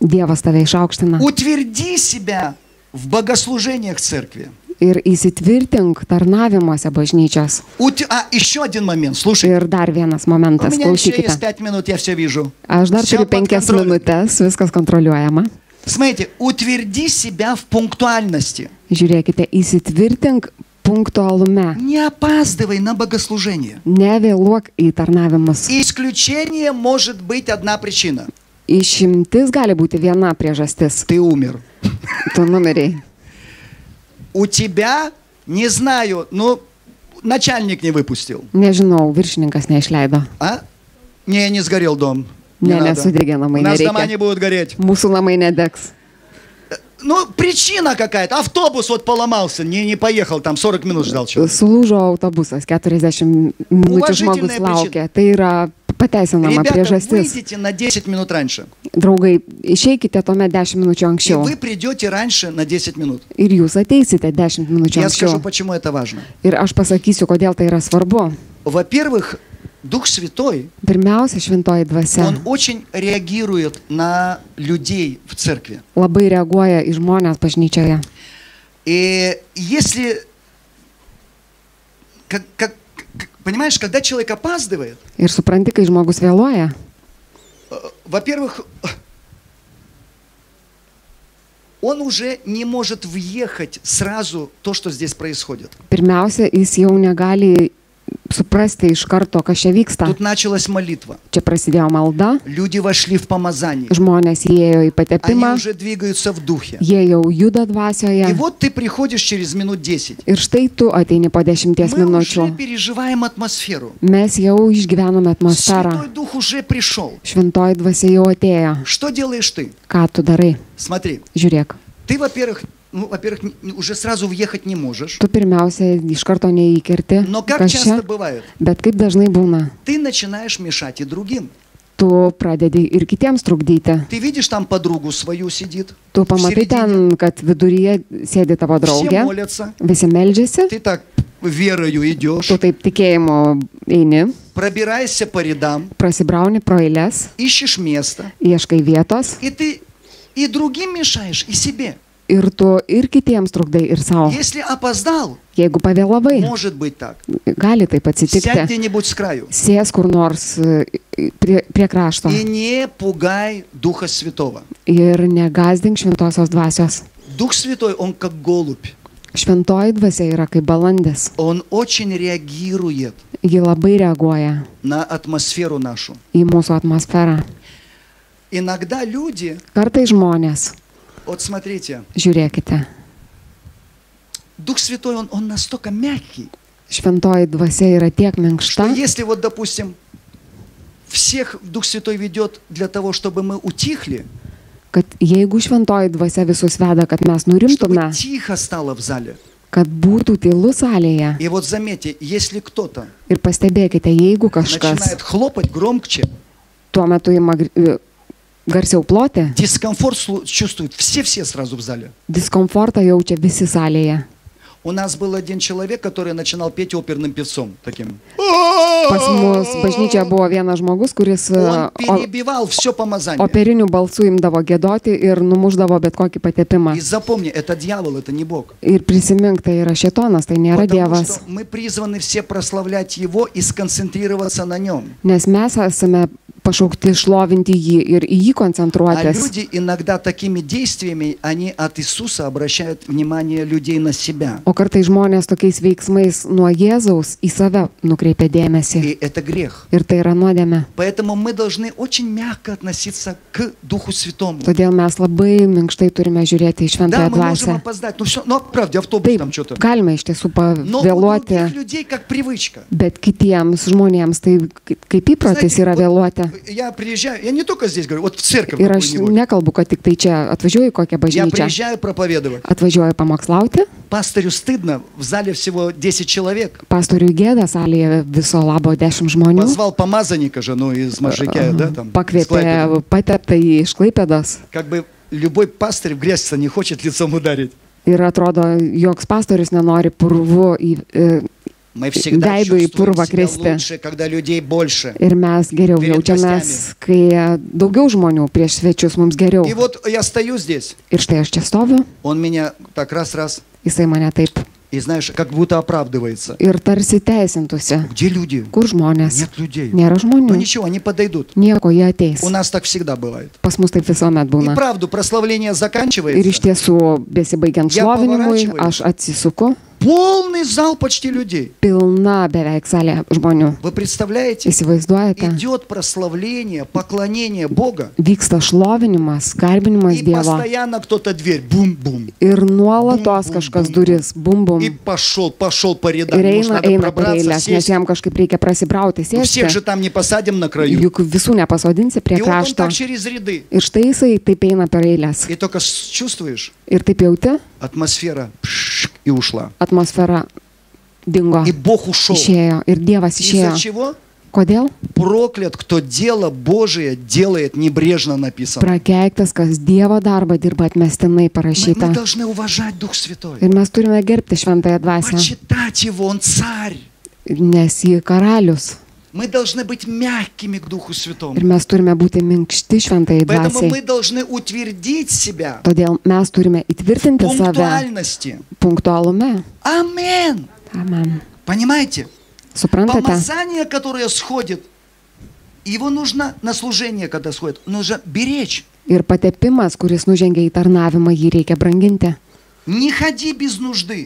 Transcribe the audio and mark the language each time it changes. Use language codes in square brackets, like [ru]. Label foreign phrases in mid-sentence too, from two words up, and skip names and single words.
[lt] Dievas tave išaukština. [ru] Утверди себя в богослужениях церкви. [lt] Ir įsitvirtink tarnavimuose bažnyčios. [ru] Еще один момент, слушай. [lt] Ir dar vienas momentas, [ru] У меня еще [lt] klausykite. [ru] есть 5 минут, я все вижу. [lt] Aš dar [ru] Всё [lt] turiu [ru] под 5 контролем. [lt] minutės, viskas kontroliuojama. [ru] Смотрите, утверди себя в пунктуальности. [lt] Žiūrėkite, įsitvirtink punktualume. [ru] Не опаздывай на богослужение. [lt] Nevėluok į tarnavimus. [ru] Исключение может быть одна причина. [lt] Išimtis gali būti viena priežastis. [ru] Ты умер. [lt] Tu numirei. [ru] У тебя, не знаю, ну, начальник не выпустил. [lt] Nežinau, viršininkas neišleido. [ru] А? Не сгорел дом. Не [lt] Ne, [ru] надо. [lt] nesudegė namai, [ru] У нас дома не [lt] nereikia. [ru] будут гореть. [lt] Mūsų namai nedegs. [ru] Ну, причина какая-то. Автобус вот поломался, не поехал, там 40 минут ждал человек. [lt] Sulūžo autobusas, 40 minučių žmogus [ru] Уважительная [lt] laukia. Tai yra pateisinama [ru] Ребята, [lt] priežastis. [ru] выйдите на 10 минут раньше. [lt] Draugai, išeikite tuomet 10 minučių [ru] И [lt] anksčiau. [ru] вы придете раньше на 10 минут. [lt] Ir jūs ateisite 10 minučių [ru] Я скажу, [lt] anksčiau. [ru] почему это важно. [lt] Ir aš pasakysiu, kodėl tai yra svarbu. [ru] Во-первых, Дух Святой, [lt] Pirmiausia, šventoji dvasia [ru] Он очень реагирует на людей в церкви. [lt] labai reaguoja į žmonės bažnyčioje. [ru] И если, понимаешь, когда человек опаздывает, [lt] Ir supranti, kai žmogus vėluoja, [ru] во-первых, он уже не может въехать сразу то, что здесь происходит. [lt] pirmiausia, jis jau negali suprasti iš karto, kas čia vyksta. [ru] Тут началась молитва. [lt] Čia prasidėjo malda, [ru] Люди вошли в помазание. [lt] žmonės įėjo į [ru] Они [lt] patepimą, [ru] уже двигаются в духе. [lt] jie jau juda [ru] И [lt] dvasioje. [ru] вот ты приходишь через минут 10. [lt] Ir štai tu ateini po 10 [ru] Мы [lt] minučių. [ru] уже переживаем атмосферу. [lt] Mes jau išgyvenome atmosferą. [ru] Святой Дух уже пришел. [lt] Šventoji dvasia jau atėjo. [ru] Что делаешь ты? [lt] Ką tu darai? [ru] Смотри, [lt] Žiūrėk. [ru] ты, во-первых, уже сразу въехать не можешь. [lt] Tu pirmiausia iš karto neįkerti, [ru] Но как [lt] kas [ru] часто [lt] čia, [ru] бывает, [lt] bet kaip dažnai būna. [ru] ты начинаешь мешать и другим. [lt] Tu pradedi ir kitiems trukdyti. [ru] Ты видишь, там подругу свою сидит. [lt] Tu [ru] в [lt] pamatai [ru] середине. [lt] ten, kad viduryje sėdi tavo [ru] Все [lt] draugė, [ru] молятся. [lt] visi meldžiasi, [ru] Ты так верою идешь, [lt] tu taip tikėjimu eini, [ru] пробираешься по рядам, [lt] prasibrauni pro eilės, [ru] ищешь место. [lt] ieškai vietos [ru] И ты и другим мешаешь, и себе. [lt] ir tu ir kitiems trukdai ir savo. [ru] Если опоздал, [lt] Jeigu pavėlavai, [ru] может быть так. [lt] gali taip [ru] Сядь [lt] atsitikti. [ru] где-нибудь с краю. [lt] Sės kur nors prie krašto [ru] И не пугай Духа Святого. [lt] ir negazdink šventosios dvasios. [ru] Дух Святой, Он как голубь. [lt] Šventoji dvasia yra kaip balandis. [ru] Он очень реагирует [lt] Ji labai reaguoja [ru] на атмосферу нашу. [lt] į mūsų atmosferą. [ru] Иногда люди, [lt] Kartai žmonės, [ru] вот смотрите, [lt] žiūrėkite, [ru] Дух Святой, Он настолько мягкий, [lt] šventoji dvasia yra tiek [ru] что [lt] minkšta, [ru] если вот, допустим, всех Дух Святой ведет для того, чтобы мы утихли, [lt] kad jeigu šventoji dvasia visus veda, kad mes [ru] чтобы [lt] nurimtume, [ru] тихо стало в зале. [lt] kad būtų tylu salėje. [ru] И вот заметьте, если кто-то [lt] Ir pastebėkite, jeigu kažkas [ru] начинает хлопать громче, [lt] tuo metu ima garsiau ploti, [ru] дискомфорт чувствуют все сразу в зале. [lt] diskomfortą jaučia visi salėje. [ru] У нас был один человек, который начинал петь оперным певцом таким. [lt] Pas mus bažnyčia buvo vienas žmogus, kuris [ru] Он перебивал все помазание. [lt] operinių balsų imdavo gėdoti ir numuždavo bet kokį patepimą. [ru] И запомни, это дьявол, это не Бог. [lt] Ir prisimink, tai yra šėtonas, tai nėra [ru] Потому [lt] Dievas. [ru] что мы призваны все прославлять Его и сконцентрироваться на Нем. [lt] Nes mes esame pašaukti šlovinti jį ir į jį [ru] А [lt] koncentruotis. [ru] люди иногда такими действиями, они от Иисуса обращают внимание людей на себя. [lt] O kartai žmonės tokiais veiksmais nuo Jėzaus į save nukreipia dėmesį. [ru] И это грех. [lt] Ir tai yra nuodėmė. [ru] Поэтому мы должны очень мягко относиться к Духу Святому. [lt] Todėl mes labai minkštai turime žiūrėti į [ru] Да, [lt] šventąją [ru] мы можем [lt] dvasią. [ru] опоздать. Ну все, ну правда, автобус [lt] Taip, [ru] там что-то. [lt] galime iš tiesų [ru] Но у [lt] pavėluoti, [ru] других людей как привычка. [lt] bet kitiems žmonėms tai kaip įprotis [ru] Знаете, [lt] yra [ru] вот [lt] vėluoti. [ru] Я приезжаю, я не только здесь говорю, вот в церковь [lt] Ir aš [ru] какую-нибудь. [lt] nekalbu, kad tik tai čia atvažiuoju į kokią [ru] Я [lt] bažnyčią. [ru] приезжаю проповедовать. [lt] Atvažiuoju pamokslauti, [ru] Пастырю стыдно, в зале всего 10 человек. [lt] pastoriui gėda salėje viso labo 10 žmonių. [ru] Позвал помазанника же, ну, из Можайкя, да, там. с [lt] Pakvietė Klaipėdos. pateptą į Klaipėdos. [ru] Как бы любой пастырь в грязь не хочет лицом ударить. [lt] Ir atrodo, joks pastorius nenori purvu [ru] Мы всегда [lt] veidu į [ru] чувствуем [lt] purvą [ru] себя [lt] kristi. [ru] лучше, когда людей больше. [lt] Ir mes geriau [ru] Перед [lt] jaučiamės, kai daugiau žmonių prieš svečius mums geriau. [ru] И вот я стою здесь, [lt] Ir štai aš čia stoviu, [ru] он меня так раз, [lt] jisai mane taip [ru] и знаешь, как будто оправдывается. [lt] ir tarsi teisintųsi. [ru] Где люди? [lt] Kur žmonės? [ru] Нет людей. [lt] Nėra [ru] Ну [lt] žmonių. [ru] ничего, они подойдут. [lt] Nieko, jie ateis. [ru] У нас так всегда бывает. [lt] Pas mus taip visuomet [ru] И [lt] būna. [ru] правду, прославление [lt] Ir iš [ru] заканчивается. [lt] tiesų, besibaigiant [ru] Ja [lt] šlovinimui, [ru] pavarачиваюсь. [lt] aš atsisuku, [ru] Полный зал почти людей. [lt] pilna beveik salė žmonių. [ru] Вы представляете? [lt] Įsivaizduojate? [ru] Идет прославление, поклонение Бога. [lt] Vyksta šlovinimas, garbinimas [ru] И [lt] Dievo. [ru] постоянно кто-то дверь. Бум-бум. [lt] Ir nuolatos Bum, bum, kažkas bum, duris, bum bum. [ru] И пошел по рядам. [lt] Ir [ru] Может, надо [lt] eina per [ru] пробраться, [lt] eilės, nes [ru] сесть. [lt] jam kažkaip reikia prasibrauti, [ru] Ну, всех же [lt] sėsti. [ru] там не посадим на краю. [lt] Juk visų nepasodinsi prie [ru] И вот он [lt] krašto. [ru] так через ряды. [lt] Ir štai jisai taip eina per eilės. [ru] И только чувствуешь, [lt] Ir taip jauti, [ru] атмосфера и ушла. [lt] atmosfera dingo. [ru] И Бог ушел. [lt] Išėjo. Ir Dievas [ru] Из-за [lt] išėjo. [ru] чего? [lt] Kodėl? [ru] Проклят, кто дело Божие делает небрежно написано. [lt] Prakeiktas, kas Dievo darbą dirba atmestinai [ru] Мы [lt] parašyta. [ru] должны уважать Дух Святой. [lt] Ir mes turime gerbti šventąją dvasią, [ru] Почитать Его, Он царь. [lt] nes jį karalius. [ru] Мы должны быть мягкими к Духу Святому. [lt] Ir mes turime būti minkšti šventai [ru] Поэтому мы [lt] dvasiai. [ru] должны утвердить себя [lt] Todėl mes turime įtvirtinti [ru] в [lt] save [ru] пунктуальности. [lt] punktualume. [ru] Амен. [lt] Amen. [ru] Понимаете? [lt] Suprantate? [ru] Помазание, которое сходит, его нужно на служение, когда сходит, нужно беречь. [lt] Ir patepimas, kuris nužengia į tarnavimą, jį reikia branginti. [ru] Не ходи без нужды.